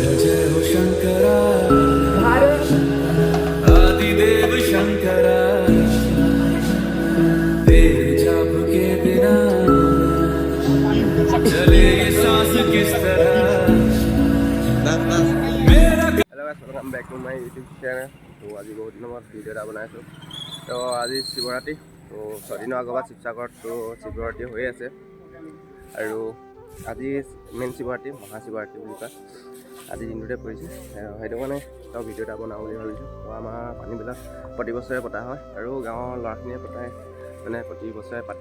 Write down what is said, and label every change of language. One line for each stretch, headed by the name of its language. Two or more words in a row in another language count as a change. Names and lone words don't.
Hindi: आदिदेव शंकरा तेरे जाप के बिना चले ये सांस किस तरह मेरा
English: Hello guys welcome back to my YouTube channel.
Hindi: तो आज बहुत दिन बाद भिडिओ
Assamese: এটা বনাইছো। তো আজি শিৱৰাত্ৰি, তো ছদিনৰ আগৰ পৰা শিৱসাগৰত তো শিৱৰাত্ৰি হৈ আছে আৰু আজি মেইন শিৱৰাত্ৰি মহাশিৱৰাত্ৰি বুলি কয়। আজি দিনটোতে পৰিছে, সেইটো কাৰণে তো ভিডিঅ' এটা বনাওঁ বুলি ভাবিছোঁ। তো আমাৰ পানীবিলাক প্ৰতি বছৰে পতা হয় আৰু গাঁৱৰ ল'ৰাখিনিয়ে পতাই মানে প্ৰতি বছৰে পাতে।